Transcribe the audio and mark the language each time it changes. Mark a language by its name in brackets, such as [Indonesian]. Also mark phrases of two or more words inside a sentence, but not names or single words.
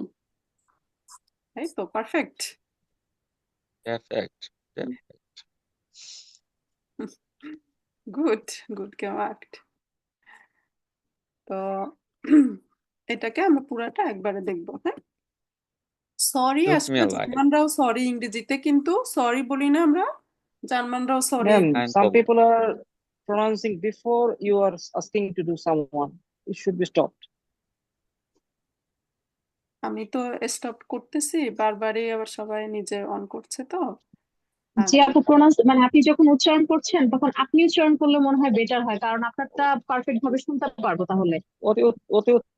[Bangla] এই তো পারফেক্ট। [English] Perfect. Perfect. [German] গুড, গুড gemacht। [Bangla] তো এটাকে আমরা পুরাটা একবারে দেখবো, হ্যাঁ? [English] সরি [German] Tut [Bangla] আসলে [German] mir leid. [Bangla] জার্মানরাও সরি ইংরেজিতে, কিন্তু সরি বলি না আমরা, জার্মানরাও সরি। [English] Ma'am, [German] Kein [English] some [German] Problem. [English] people are pronouncing before you are asking to do someone. It should be stopped. [Bangla] আমি তো স্টপ করতেছি বারবারই, আবার সবাই নিজে অন করছে তো। যে আপু মানে আপনি যখন উচ্চারণ করছেন তখন আপনি উচ্চারণ করলে মনে হয় বেটার হয়, কারণ আপনারটা পারফেক্ট ভাবে শুনতে পারবো তাহলে। অতি অতি